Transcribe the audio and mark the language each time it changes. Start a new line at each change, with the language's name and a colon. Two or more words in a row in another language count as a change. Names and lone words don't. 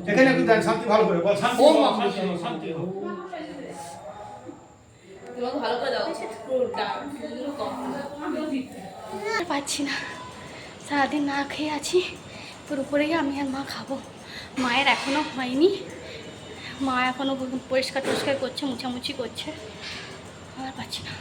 Bangla: এখানে একটু দেন, শান্তি ভালো করে বল, শান্তি ओम শান্তি, अमृतम শান্তি। আর পাচ্ছি না, সারাদিন না খেয়ে আছি, পুরোপুরি আমি আর মা খাবো। মায়ের এখনও হয়নি, মা এখনও পরিষ্কার টরিষ্কার করছে, মুছামুছি করছে, আর পাচ্ছি না।